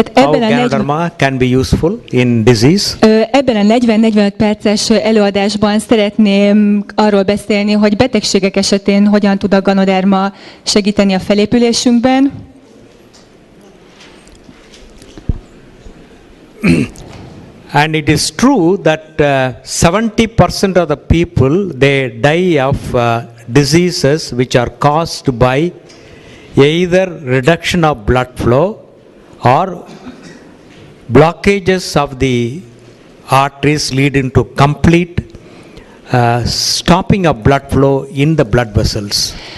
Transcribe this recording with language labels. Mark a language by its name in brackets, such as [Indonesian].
[English] How Ganoderma can be useful in disease. [Hungarian] Ebben a 40-45 perces előadásban szeretném arról beszélni, hogy betegségek esetén hogyan tud a ganoderma segíteni a felépülésünkben. [English] And it is true that 70% of the people, they die of diseases which are caused by either reduction of blood flow or blockages of the arteries leading to complete stopping of blood flow in the blood vessels.